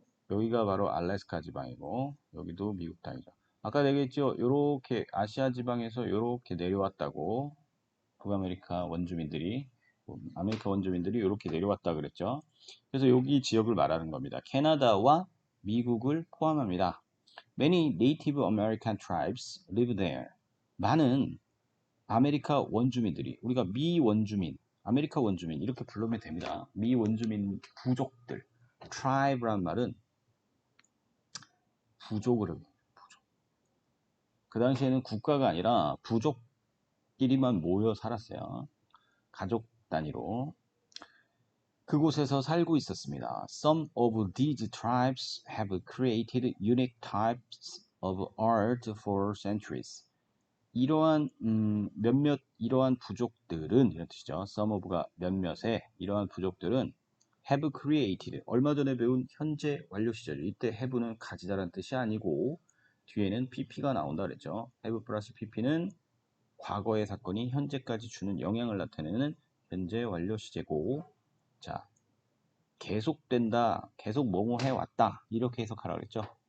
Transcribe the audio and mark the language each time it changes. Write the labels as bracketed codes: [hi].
[ko] 여기가 바로 알래스카 지방이고 여기도 미국 땅이죠. 아까 얘기했죠. 요렇게 아시아 지방에서 요렇게 내려왔다고 북아메리카 원주민들이 아메리카 원주민들이 이렇게 내려왔다 그랬죠. 그래서 여기 지역을 말하는 겁니다. 캐나다와 미국을 포함합니다. [en] Many Native American tribes live there. [ko] 많은 아메리카 원주민들이 우리가 미 원주민, 아메리카 원주민 이렇게 부르면 됩니다. 미 원주민 부족들. tribe란 말은 부족을 의미해요. 부족. 그 당시에는 국가가 아니라 부족끼리만 모여 살았어요. 가족 단위로. 그곳에서 살고 있었습니다. [en] Some of these tribes have created unique types of art for centuries. [ko] 이러한 몇몇 부족들은 이런 뜻이죠. Some of가 몇몇의 이러한 부족들은 have created 얼마 전에 배운 현재 완료 시절 이때 have는 가지다라는 뜻이 아니고 뒤에는 pp가 나온다 그랬죠. have 플러스 pp는 과거의 사건이 현재까지 주는 영향을 나타내는 현재 완료 시제고 자 계속된다 계속 뭐뭐 해왔다 이렇게 해석하라 그랬죠.